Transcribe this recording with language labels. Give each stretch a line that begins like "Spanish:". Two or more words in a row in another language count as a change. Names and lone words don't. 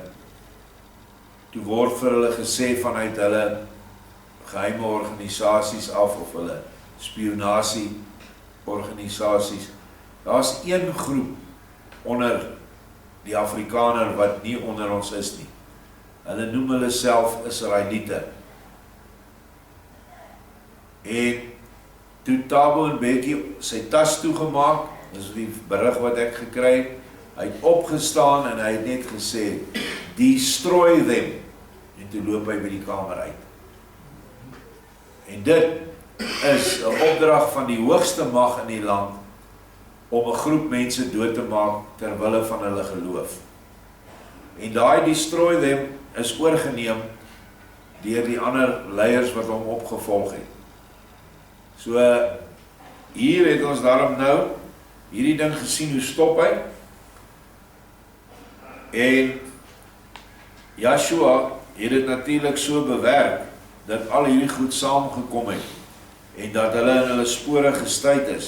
Afrikaans: Toe word vir hulle gesê vanuit hulle geheime organisasies af, of hulle spionasie organisasies, daar's een groep onder die Afrikaner wat nie onder ons is nie. Hulle noem hulle self Israeliete. En toe Thabo Mbeki sy tas toegemaak, dis die berig wat ek gekry het, hy het opgestaan en hy het net gesê,
English: destroy them,
Afrikaans: en toe loop hy by die kamer uit. En dit is 'n opdrag van die hoogste mag in die land, om 'n groep mense dood te maak ter wille van hulle geloof. En daai
English: destroy them
Afrikaans: is oorgeneem deur die ander leiers wat hom opgevolg het. So hier het ons daarom nou hierdie ding gesien, hoe stop hy? En Joshua het dit natuurlik so bewerk, dat al hierdie goed saamgekom het, en dat hulle in hulle spore gestuit is.